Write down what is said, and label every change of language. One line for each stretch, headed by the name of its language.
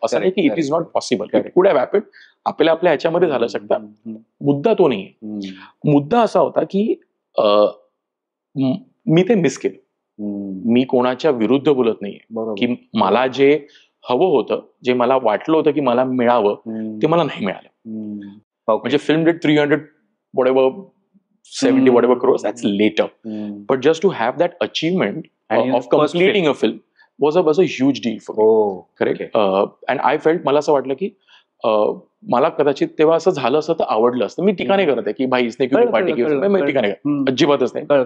Marathi: असं नाही की
English: it is not possible, it could have happened,
Marathi: आपल्या ह्याच्यामध्ये झालं शकतं. मुद्दा तो नाही. मुद्दा असा होता की मी ते मिस केलं. मी कोणाच्या विरुद्ध बोलत नाहीये, की मला जे हवं होतं, जे मला वाटलं होतं की मला मिळावं, ते मला नाही मिळालं.
English: म्हणजे film did 300 whatever 70 whatever crores, that's later, but just to have that achievement of completing a film was a huge deal for me. Correct. And I felt,
Marathi: मला असं वाटलं की मला कदाचित तेव्हा असं झालं असं तर आवडलं असतं. मी टीका नाही करत आहे की
Hindi: भाई इसने क्यों पार्टी की,
Marathi: मी टीका नाही करत, अजिबातच नाही.